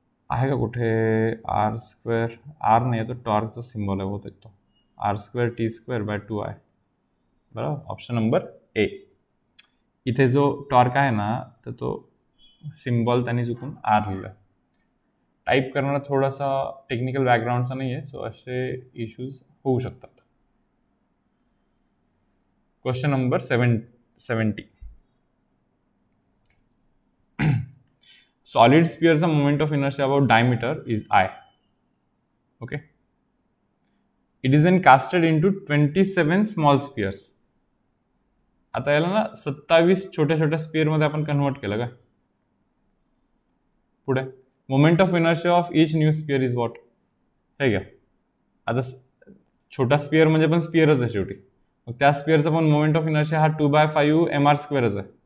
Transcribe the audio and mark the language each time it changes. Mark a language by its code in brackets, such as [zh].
[mr] आहे का कुठे R²? R नाही आहे, तो टॉर्कचा सिम्बॉल आहे होत तो. R² T² बाय 2I, बरोबर. [en] Option number A. [mr] इथे जो टॉर्क आहे ना, तर तो सिम्बॉल त्यांनी चुकून R लिहिला. टाईप करणारा थोडासा टेक्निकल बॅकग्राऊंडचा नाही आहे, सो असे इश्यूज होऊ शकतात. [en] Question number 70. Solid sphere's moment of inertia about diameter is I. Okay. It is then casted into 27 small spheres. [mr] आता याला ना 27 छोट्या छोट्या स्पिअर मध्ये आपण कन्वर्ट केलं का. पुढे [en] Moment of inertia of each new sphere is what. [mr] हे घ्या. आता छोटा स्पिअर म्हणजे पण स्पिअरच आहे शेवटी. मग त्या स्पिअरचा पण मोमेंट ऑफ इनर्शिया हा 2/5 mr² आहे.